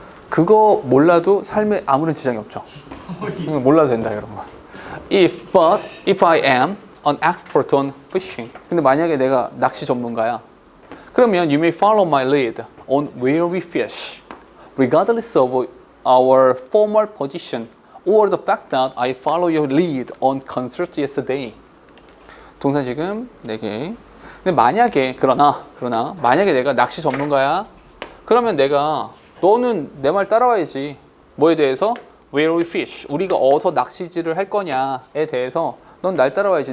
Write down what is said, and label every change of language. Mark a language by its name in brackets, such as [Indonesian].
[Korean] 그거 몰라도 삶에 아무런 지장이 없죠. 몰라도 된다 이런 거. [English] If I am an expert on fishing. [Korean] 근데 만약에 내가 낚시 전문가야. 그러면 [English] you may follow my lead on where we fish, regardless of our formal position or the fact that I follow your lead on concert yesterday. [Korean] 동사 지금 4개. 근데 만약에 그러나 만약에 내가 낚시 전문가야. 그러면 너는 내 말 따라와야지. 뭐에 대해서? [English] Where we fish. [Korean] 우리가 어디서 낚시질을 할 거냐에 대해서 넌 날 따라와야지.